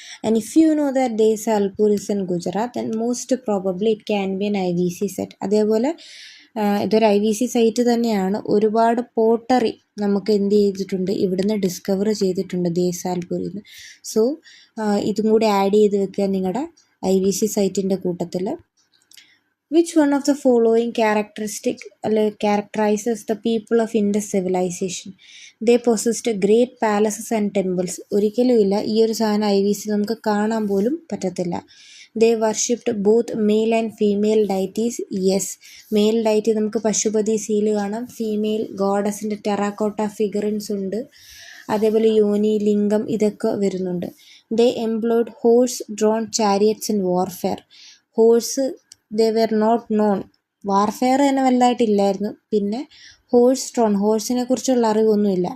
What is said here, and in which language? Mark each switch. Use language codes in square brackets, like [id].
[en] And if you know that Desalpur is in Gujarat then most probably it can be an IVC site. [ml] അതേപോലെ ഇതൊരു IVC site തന്നെയാണ്. ഒരുപാട് pottery നമുക്ക് എന്ത് ചെയ്തിട്ടുണ്ട്, ഇവിടുന്ന് ഡിസ്കവർ ചെയ്തിട്ടുണ്ട് ദേസാൽപൂരിൽ നിന്ന്. സോ ഇതും കൂടി ആഡ് ചെയ്ത് വെക്കുക നിങ്ങളുടെ IVC സൈറ്റിൻ്റെ കൂട്ടത്തിൽ. [en] Which one of the following characterizes the people of Indus civilization? They possessed great palaces and temples. [ml] ഒരിക്കലുമില്ല ഈ ഒരു സാധനം IVC നമുക്ക് കാണാൻ പോലും പറ്റത്തില്ല. [en] They worshipped both male and female deities. [ml] Yes, mail deity നമുക്ക് പശുപതി സീല് കാണാം. ഫീമെയിൽ ഗോഡസിൻ്റെ ടെറാക്കോട്ട ഫിഗറിൻസ് ഉണ്ട്. അതേപോലെ യോനി, ലിംഗം ഇതൊക്കെ വരുന്നുണ്ട്. [en] they employed horse-drawn chariots in warfare. Horse they were not known. [ml] Warfare തന്നെ വലുതായിട്ടില്ലായിരുന്നു. പിന്നെ ഹോഴ്സിനെ കുറിച്ചുള്ള അറിവൊന്നുമില്ല.